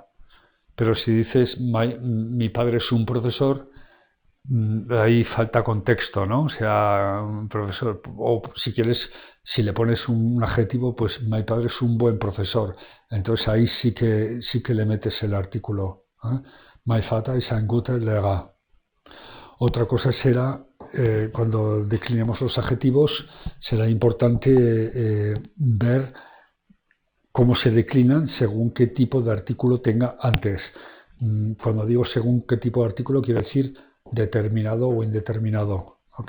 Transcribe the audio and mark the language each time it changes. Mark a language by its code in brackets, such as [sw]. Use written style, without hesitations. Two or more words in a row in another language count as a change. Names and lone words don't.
[es] Pero si dices, mi padre es un profesor, ahí falta contexto, ¿no? O sea, un profesor, o si quieres, si le pones un adjetivo, pues mi padre es un buen profesor. Entonces ahí sí que le metes el artículo. ¿Eh? [de] My Vater ist ein guter Lehrer. [es] Otra cosa será, cuando declinemos los adjetivos, será importante ver cómo se declinan según qué tipo de artículo tenga antes. Cuando digo según qué tipo de artículo, quiero decir determinado o indeterminado, ¿ok?